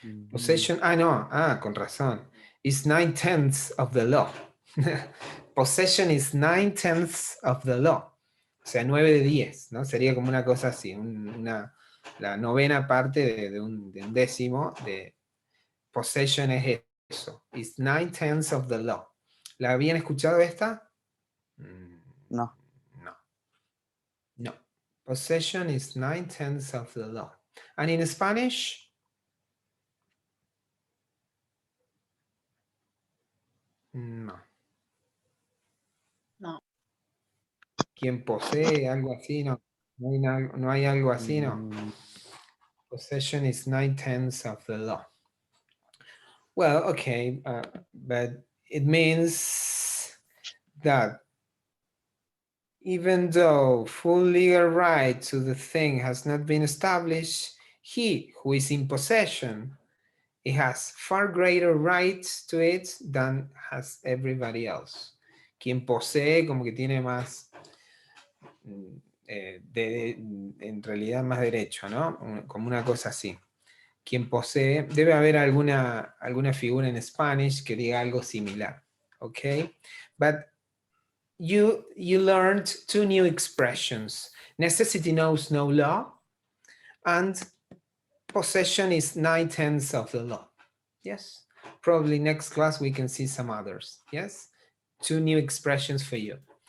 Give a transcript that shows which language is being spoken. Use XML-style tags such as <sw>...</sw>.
<es>Possession, no, con razón.</es> <en>It's 9/10 of the law. Possession is 9/10 of the law.</en> <es>O sea, 9 de 10, ¿no? Sería como una cosa así, la novena parte de un décimo de possession es eso.</es> <en>It's 9/10 of the law.</en> <es>¿La habían escuchado esta?</es> <en>No. No. Possession is 9/10 of the law. And in Spanish? No. No.</en> <es>Quien posee algo así, no. No hay algo así, no.</es> <en>Possession is 9/10 of the law. Well, okay, but it means that even though full legal right to the thing has not been established, he who is in possession, he has far greater rights to it than has everybody else.</en> <es>Quien posee como que tiene más, en realidad más derecho, ¿no? Como una cosa así. Quien posee, debe haber alguna figura en Spanish que diga algo similar, ¿ok?</es> <en>But you learned 2 new expressions. Necessity knows no law, and possession is 9/10 of the law. Yes, probably next class we can see some others. Yes, 2 new expressions for you.</en>